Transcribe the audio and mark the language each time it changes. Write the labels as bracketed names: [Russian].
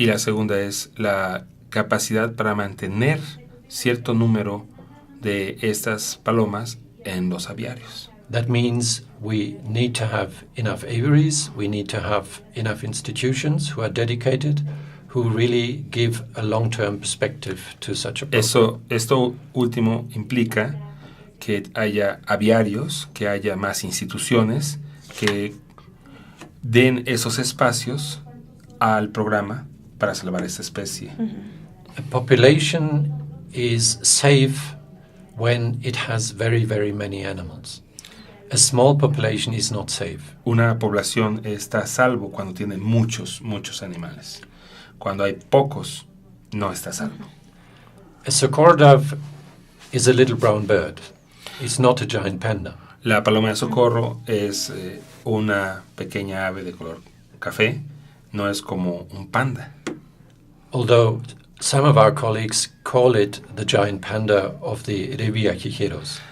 [Spanish] Y la segunda es la capacidad para mantener cierto número de estas palomas en los aviarios. [English] That means we need to have enough aviaries, we need to have enough institutions who are dedicated, who really give a long-term perspective to such a program. [Spanish] Esto último implica que haya aviarios, que haya más instituciones que den esos espacios al programa para salvar esta especie. [English] A population is safe when it has very, very many animals. A small population is not safe. [Spanish] Una población está a salvo cuando tiene muchos animales. Cuando hay pocos, no está a salvo. [English] A Socorro dove is a little brown bird. It's not a giant panda. [Spanish] La paloma de Socorro es una pequeña ave de color café, no es como un panda. [English] Although some of our colleagues call it the giant panda of the Revillagigedos.